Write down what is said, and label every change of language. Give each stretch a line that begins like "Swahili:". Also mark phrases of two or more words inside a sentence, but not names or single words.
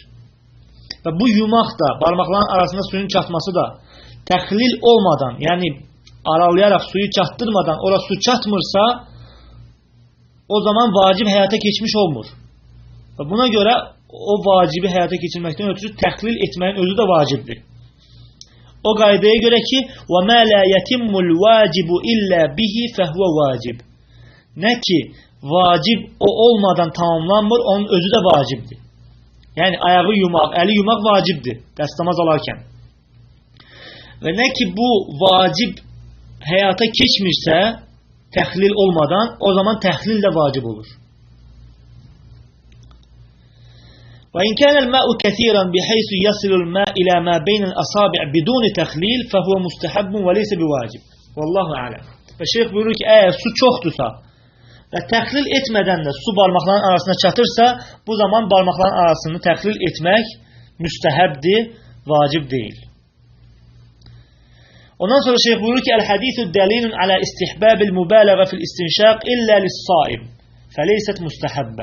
Azerbaijani: Və bu yumaq da, barmaqların arasında suyun çatması da təxlil olmadan, yəni aralayaraq suyu çatdırmadan ora su çatmırsa, o zaman vacib həyata keçmiş olmur. Və buna görə o vacibi həyata keçirməkdən ötürü təxlil etməyin özü də vacibdir. O qaydaya görə ki,
Arabic: وَمَا لَا يَتِمُّ الْوَاجِبُ إِلَّا بِهِ فَهُوَ vacib.
Azerbaijani: Nə ki, vacib o olmadan tamamlanmır, onun özü də vacibdir. Yəni, ayağı yumaq, əli yumaq vacibdir, dəstəmaz alarkən. Və nə ki, bu vacib həyata keçmirsə, təxlil olmadan, o zaman təxlil də vacib olur.
Arabic: وإن كان الماء كثيرا بحيث يصل الماء إلى ما بين الأصابع بدون تخليل فهو مستحب وليس بواجب. والله أعلم.
Azerbaijani: Və şeyh buyurur ki, əgər su çoxdursa və təxlil etmədən də su barmaqların arasına çatırsa, bu zaman barmaqların arasını təxlil etmək müstəhəbdir, vacib deyil. Ondan sonra şeyh buyurur ki,
Arabic: الحديث دليل على استحباب المبالغة في الاستنشاق إلا للصائم فليست مستحبة.